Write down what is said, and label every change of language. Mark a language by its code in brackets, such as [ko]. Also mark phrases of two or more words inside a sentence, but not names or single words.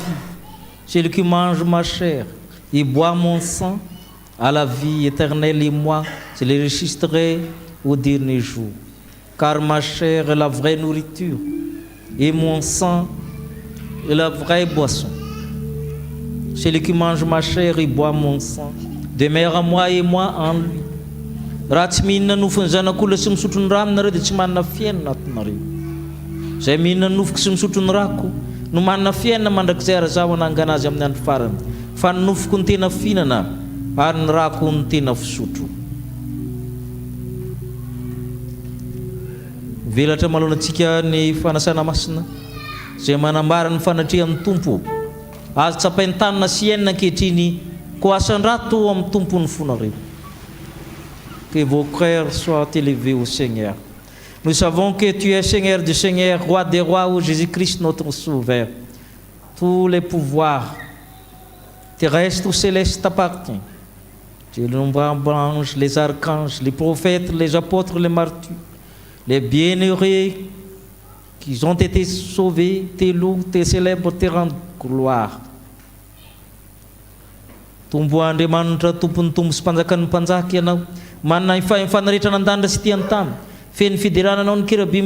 [fr] Celui qui mange ma chair et boit mon sang a la vie éternelle, et moi, je les ressusciterai au dernier jour. Car ma chair est la vraie nourriture, et mon sang est la vraie boisson. Celui qui mange ma chair et boit mon sang demeure en moi et moi en lui. [mg] Raha tsy mihinana nofony zanak'olona sy misotro ny raha dia tsy manana fiainana atinareo. Izay mihinana nofoko sy misotro ny rako no manana fiainana mandrakizay ara-zaho hanangana azy amin'ny andro farany. Fa ny nofoko ny tena fihinana ary ny rako ny tena fisotro. Velatra malonantsika ny fanasana masina izay manambara ny fanatrehan'ny Tompo. Azo tsapain'ny tanana sy iainana ankehitriny ko asan-drato amin'ny tompony fonareo. [fr] Que vos cœurs soient élevés au Seigneur. Nous savons que tu es Seigneur du Seigneur, Roi des rois, ô Jésus-Christ notre Sauveur. Tous les pouvoirs terrestres ou célestes t'appartiennent. Tu es le nombreux anges, les archanges, les prophètes, les apôtres, les martyrs, les bienheureux qui ont été sauvés, tes loups, tes célèbres, te rendent gloire. [mg] Tombo Andriamanitra tompony tombo sy mpanjakan'ny mpanjaka ianao, manana fanaritra nan-danitra sy tian-tany, feny fiderananao ny kerubim